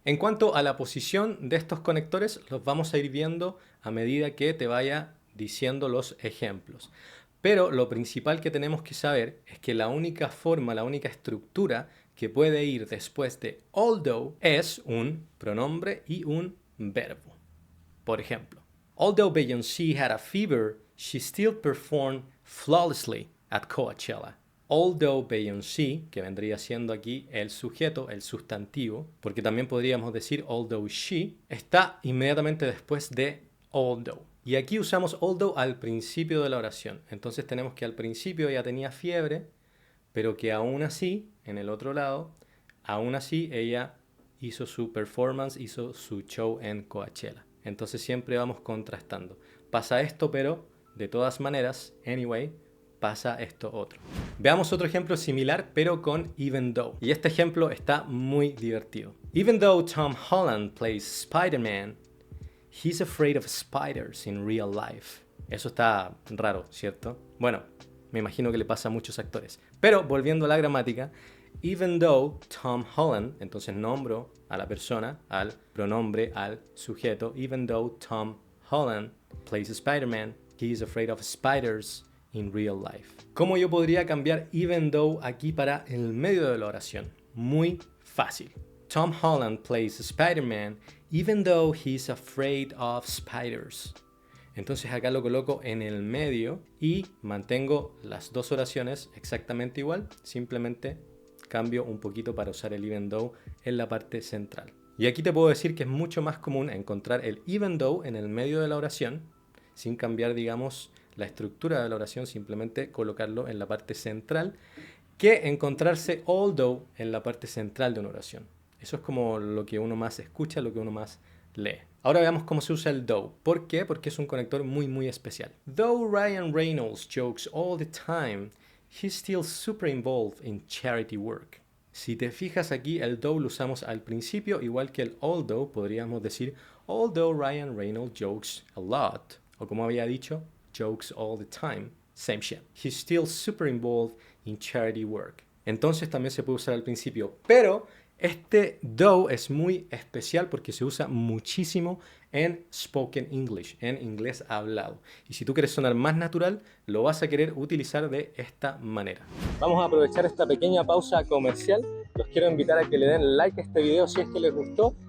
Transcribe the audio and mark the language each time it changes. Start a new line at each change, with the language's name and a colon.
Spanish: En cuanto a la posición de estos conectores, los vamos a ir viendo a medida que te vaya diciendo los ejemplos. Pero lo principal que tenemos que saber es que la única forma, la única estructura que puede ir después de although es un pronombre y un verbo. Por ejemplo,
English: although Beyoncé had a fever, she still performed flawlessly at Coachella. Although Beyoncé,
Spanish: que vendría siendo aquí el sujeto, el sustantivo, porque también podríamos decir
English: although she,
Spanish: está inmediatamente después de although. Y aquí usamos although al principio de la oración. Entonces tenemos que al principio ella tenía fiebre, pero que aún así, en el otro lado, aún así ella hizo su performance, hizo su show en Coachella. Entonces siempre vamos contrastando. Pasa esto, pero de todas maneras, anyway, pasa esto otro. Veamos otro ejemplo similar, pero con even though. Y este ejemplo está muy divertido.
English: Even though Tom Holland plays Spider-Man, he's afraid of spiders in real life.
Spanish: Eso está raro, ¿cierto? Bueno, me imagino que le pasa a muchos actores. Pero volviendo a la gramática,
English: even though Tom Holland,
Spanish: entonces nombro a la persona, al pronombre, al sujeto.
English: Even though Tom Holland plays Spider-Man, he is afraid of spiders in real life.
Spanish: ¿Cómo yo podría cambiar even though aquí para el medio de la oración? Muy fácil.
English: Tom Holland plays Spider-Man even though he's afraid of spiders.
Spanish: Entonces acá lo coloco en el medio y mantengo las dos oraciones exactamente igual, simplemente cambio un poquito para usar el even though en la parte central. Y aquí te puedo decir que es mucho más común encontrar el even though en el medio de la oración, sin cambiar, digamos, la estructura de la oración, simplemente colocarlo en la parte central, que encontrarse although en la parte central de una oración. Eso es como lo que uno más escucha, lo que uno más lee. Ahora veamos cómo se usa el though. ¿Por qué? Porque es un conector muy especial.
English: Though Ryan Reynolds jokes all the time, he's still super involved in charity work.
Spanish: Si te fijas aquí, el though lo usamos al principio, igual que el although, podríamos decir
English: although Ryan Reynolds jokes a lot,
Spanish: o como había dicho,
English: jokes all the time, same shit. He's still super involved in charity work.
Spanish: Entonces también se puede usar al principio, pero este though es muy especial porque se usa muchísimo en
English: spoken English,
Spanish: en inglés hablado. Y si tú quieres sonar más natural, lo vas a querer utilizar de esta manera. Vamos a aprovechar esta pequeña pausa comercial. Los quiero invitar a que le den like a este video si es que les gustó.